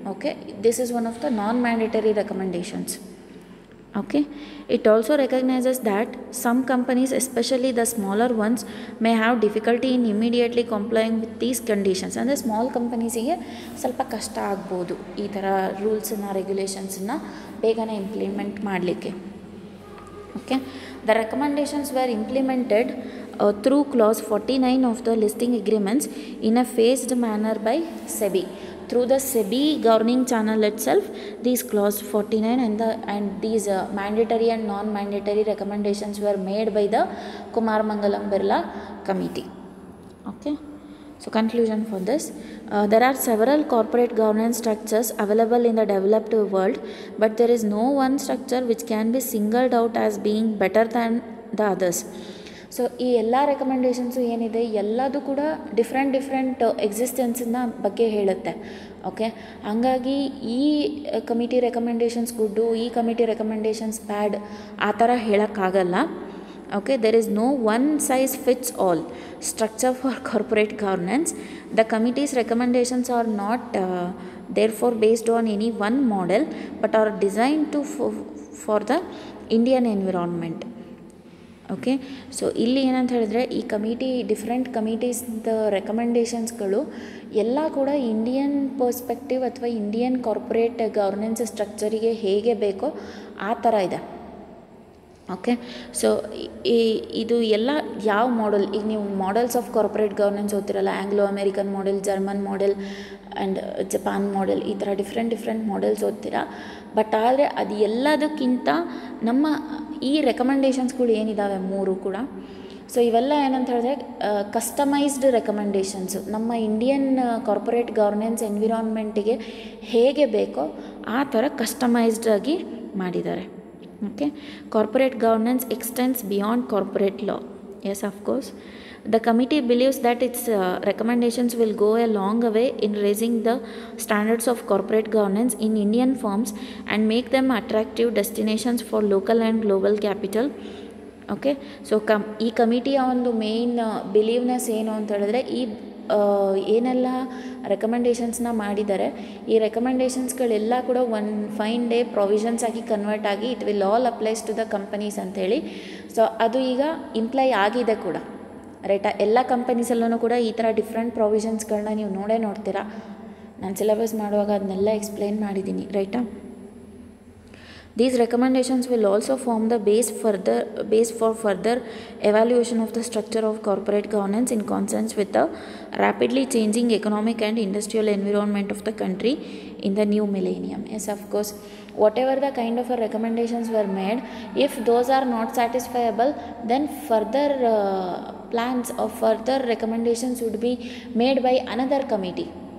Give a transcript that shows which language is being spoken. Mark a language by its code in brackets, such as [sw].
[en] Okay, this is one of the non mandatory recommendations. Okay, it also recognises that some companies, especially the smaller ones, may have difficulty in immediately complying with these conditions. [kn] ಅಂದರೆ small ಕಂಪನೀಸಿಗೆ ಸ್ವಲ್ಪ ಕಷ್ಟ ಆಗ್ಬೋದು ಈ ಥರ ರೂಲ್ಸನ್ನು, ರೆಗ್ಯುಲೇಷನ್ಸನ್ನು ಬೇಗನೆ implement ಮಾಡಲಿಕ್ಕೆ. [en] Okay, the recommendations were implemented through clause 49 of the listing agreements in a phased manner by SEBI. Through the SEBI governing channel itself, these clause 49 and these mandatory and non-mandatory recommendations were made by the Kumar Mangalam Birla committee. Okay. So conclusion for this, there are several corporate governance structures available in the developed world, but there is no one structure which can be singled out as being better than the others. [kn] So ಈ ಎಲ್ಲ ರೆಕಮೆಂಡೇಷನ್ಸು ಏನಿದೆ ಎಲ್ಲದೂ ಕೂಡ different ಎಕ್ಸಿಸ್ಟೆನ್ಸಿನ ಬಗ್ಗೆ ಹೇಳುತ್ತೆ. Okay, ಹಾಗಾಗಿ ಈ committee recommendations ಗುಡ್ಡು, ಈ ಕಮಿಟಿ ರೆಕಮೆಂಡೇಷನ್ಸ್ ಬ್ಯಾಡ್ ಆ ಥರ ಹೇಳೋಕ್ಕಾಗಲ್ಲ. [en] Okay, there is no one size fits all structure for corporate governance. The committee's recommendations are not therefore based on any one model, but are designed to for the Indian environment. [kn] Okay, so ಇಲ್ಲಿ ಏನಂತ ಹೇಳಿದ್ರೆ ಈ committee, different ಕಮಿಟೀಸ್ದ ರೆಕಮೆಂಡೇಷನ್ಸ್ಗಳು ಎಲ್ಲ ಕೂಡ Indian perspective ಅಥವಾ Indian corporate governance ಸ್ಟ್ರಕ್ಚರಿಗೆ ಹೇಗೆ ಬೇಕೋ ಆ ಥರ ಇದೆ. ಓಕೆ, ಸೊ ಇದು ಎಲ್ಲ ಯಾವ ಮಾಡೆಲ್, ಈಗ ನೀವು models of corporate governance ಓದ್ತಿರಲ್ಲ, Anglo American model, German model and Japan model, ಈ ಥರ ಡಿಫ್ರೆಂಟ್ ಮಾಡೆಲ್ಸ್ ಓದ್ತೀರಾ. ಬಟ್ ಆದರೆ ಅದು ಎಲ್ಲದಕ್ಕಿಂತ ನಮ್ಮ ಈ ರೆಕಮೆಂಡೇಷನ್ಸ್ಗಳು ಏನಿದ್ದಾವೆ ಮೂರು ಕೂಡ, ಸೊ ಇವೆಲ್ಲ ಏನಂತ ಹೇಳಿದ್ರೆ ಕಸ್ಟಮೈಸ್ಡ್ ರೆಕಮೆಂಡೇಷನ್ಸು ನಮ್ಮ ಇಂಡಿಯನ್ ಕಾರ್ಪೊರೇಟ್ ಗವರ್ನೆನ್ಸ್ ಎನ್ವಿರಾನ್ಮೆಂಟಿಗೆ ಹೇಗೆ ಬೇಕೋ ಆ ಥರ ಕಸ್ಟಮೈಸ್ಡ್ ಆಗಿ ಮಾಡಿದ್ದಾರೆ. [en] Okay, corporate governance extends beyond corporate law. Yes, of course. The committee believes that its recommendations will go a long way in raising the standards of corporate governance in Indian firms and make them attractive destinations for local and global capital. Okay, so [kn] ಈ ಕಮಿಟಿಯ ಒಂದು main ಬಿಲೀವ್ನೆಸ್ ಏನು ಅಂತ ಹೇಳಿದ್ರೆ ಈ ಏನೆಲ್ಲ ರೆಕಮೆಂಡೇಷನ್ಸ್ನ ಮಾಡಿದ್ದಾರೆ, ಈ ರೆಕಮೆಂಡೇಷನ್ಸ್ಗಳೆಲ್ಲ ಕೂಡ [en] one fine day [kn] ಪ್ರೊವಿಷನ್ಸ್ ಆಗಿ ಕನ್ವರ್ಟ್ ಆಗಿ [en] it will all applies to the companies [kn] ಅಂಥೇಳಿ. ಸೊ ಅದು ಈಗ ಇಂಪ್ಲೈ ಆಗಿದೆ ಕೂಡ, ರೈಟಾ? ಎಲ್ಲ ಕಂಪನೀಸಲ್ಲೂ ಕೂಡ ಈ ಥರ ಡಿಫ್ರೆಂಟ್ ಪ್ರೊವಿಷನ್ಸ್ಗಳನ್ನ ನೀವು ನೋಡ್ತೀರಾ. ನಾನು ಸಿಲೆಬಸ್ ಮಾಡುವಾಗ ಅದನ್ನೆಲ್ಲ ಎಕ್ಸ್ಪ್ಲೇನ್ ಮಾಡಿದ್ದೀನಿ, ರೈಟಾ? [en] These recommendations will also form the base for further evaluation of the structure of corporate governance in consonance with the rapidly changing economic and industrial environment of the country in the new millennium. Yes, of course, whatever the kind of recommendations were made, if those are not satisfiable, then further plans or further recommendations would be made by another committee.